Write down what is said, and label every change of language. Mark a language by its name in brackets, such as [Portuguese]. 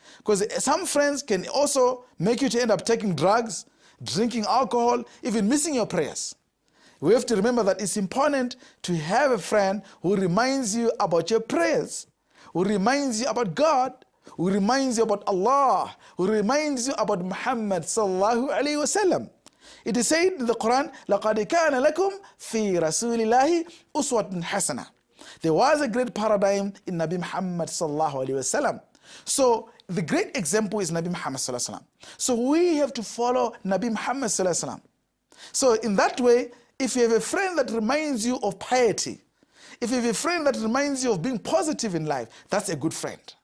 [English] Because some friends can also make you to end up taking drugs, drinking alcohol, even missing your prayers. We have to remember that it's important to have a friend who reminds you about your prayers, who reminds you about God, who reminds you about Allah, who reminds you about Muhammad sallallahu alayhi wa sallam. It is said in the Quran, [Arabic] لَقَدْ كَانَ لَكُمْ فِي رَسُولِ اللَّهِ أُسْوَةٌ حَسَنَةٌ. [English] There was a great paradigm in Nabi Muhammad sallallahu alayhi wa sallam. So the great example is Nabi Muhammad sallallahu alayhi wa sallam. So we have to follow Nabi Muhammad sallallahu alayhi wa sallam. So in that way, if you have a friend that reminds you of piety, if you have a friend that reminds you of being positive in life, that's a good friend.